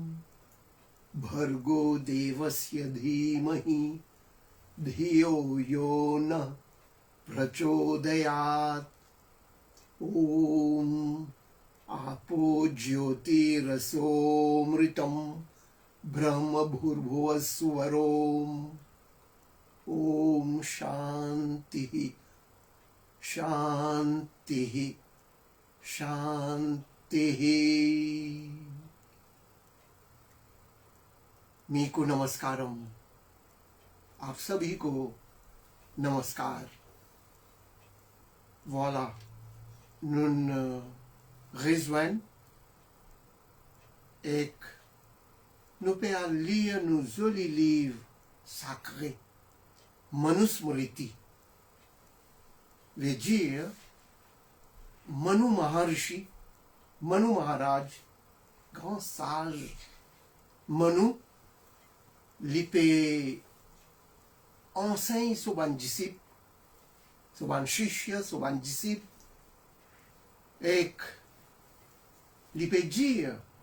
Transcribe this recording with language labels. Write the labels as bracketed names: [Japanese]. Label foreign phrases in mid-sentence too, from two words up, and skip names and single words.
[Sanskrit] भर्गो देवस्य धीमहि धियो यो नः प्रचोदयात् ॐ आपो ज्योतिरसोऽमृतं ब्रह्मभूर्भुवस्सुवरोम् ॐ शान्तिः शान्तिः शान्तिः। [Telugu] మీకు నమస్కారం, [Hindi] आप सभी को नमस्कार। [French] Voilà, nous rejoignons et nous pouvons lire nos jolis livres sacrés, Manusmriti. Veut dire Manu Maharishi, Manu Maharaj, grand sage, Manu, il peut enseigner sur un disciple, sur un shishya, sur un disciple, et il peut dire